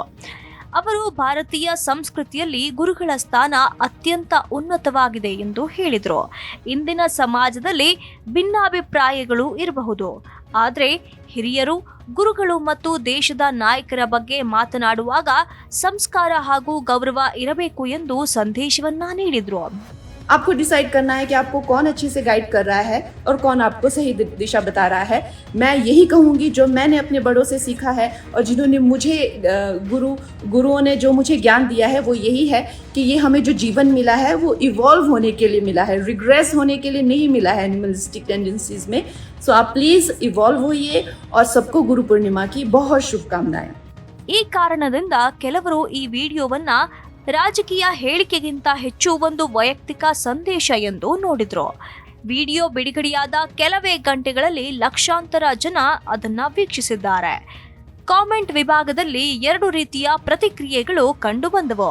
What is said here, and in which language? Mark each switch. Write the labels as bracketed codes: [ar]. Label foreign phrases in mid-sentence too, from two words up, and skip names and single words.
[kn] ಅವರು ಭಾರತೀಯ ಸಂಸ್ಕೃತಿಯಲ್ಲಿ ಗುರುಗಳ ಸ್ಥಾನ ಅತ್ಯಂತ ಉನ್ನತವಾಗಿದೆ ಎಂದು ಹೇಳಿದರು. ಇಂದಿನ ಸಮಾಜದಲ್ಲಿ ಭಿನ್ನಾಭಿಪ್ರಾಯಗಳು ಇರಬಹುದು, ಆದರೆ ಹಿರಿಯರು, ಗುರುಗಳು ಮತ್ತು ದೇಶದ ನಾಯಕರ ಬಗ್ಗೆ ಮಾತನಾಡುವಾಗ ಸಂಸ್ಕಾರ ಹಾಗೂ ಗೌರವ ಇರಬೇಕು ಎಂದು ಸಂದೇಶವನ್ನ ನೀಡಿದ್ರು. [hi] आपको डिसाइड करना है कि आपको कौन अच्छे से गाइड कर रहा है और कौन आपको सही दिशा बता रहा है। मैं यही कहूँगी, जो मैंने अपने बड़ों से सीखा है और जिन्होंने मुझे गुरुओं ने जो मुझे ज्ञान दिया है वो यही है कि ये हमें जो जीवन मिला है वो इवॉल्व होने के लिए मिला है, रिग्रेस होने के लिए नहीं मिला है [en] animalistic tendencies [hi] में। सो आप [en] please evolve [hi] होइए और सबको गुरु पूर्णिमा की बहुत शुभकामनाएं। [kn] ಈ ಕಾರಣದಿಂದ ಕೆಲವರು ಈ ವಿಡಿಯೋವನ್ನ ರಾಜಕೀಯ ಹೇಳಿಕೆಗಿಂತ ಹೆಚ್ಚು ಒಂದು ವೈಯಕ್ತಿಕ ಸಂದೇಶ ಎಂದು ನೋಡಿದ್ರು. ವಿಡಿಯೋ ಬಿಡುಗಡೆಯಾದ ಕೆಲವೇ ಗಂಟೆಗಳಲ್ಲಿ ಲಕ್ಷಾಂತರ ಜನ ಅದನ್ನ ವೀಕ್ಷಿಸಿದ್ದಾರೆ. ಕಾಮೆಂಟ್ ವಿಭಾಗದಲ್ಲಿ 2 ರೀತಿಯ ಪ್ರತಿಕ್ರಿಯೆಗಳು ಕಂಡುಬಂದವು.